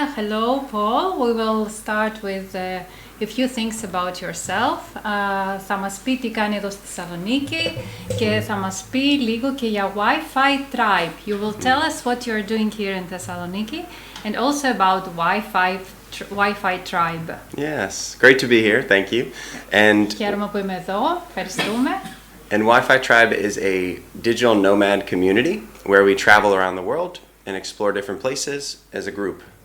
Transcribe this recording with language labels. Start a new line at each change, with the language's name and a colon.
English: Hello Paul, we will start with a few things about yourself.
Greek: Θα μας πει τι κάνει εδώ στη Θεσσαλονίκη και θα μας πει λίγο και για WIFI TRIBE.
English: You will tell us what you're doing here in Thessaloniki and also about WIFI TRIBE. Yes, great to be here, thank you. And
Greek: Χαίρομαι που είμαι εδώ, ευχαριστούμε.
English: And WIFI TRIBE is a digital nomad community where we travel around the world and explore different places as a group.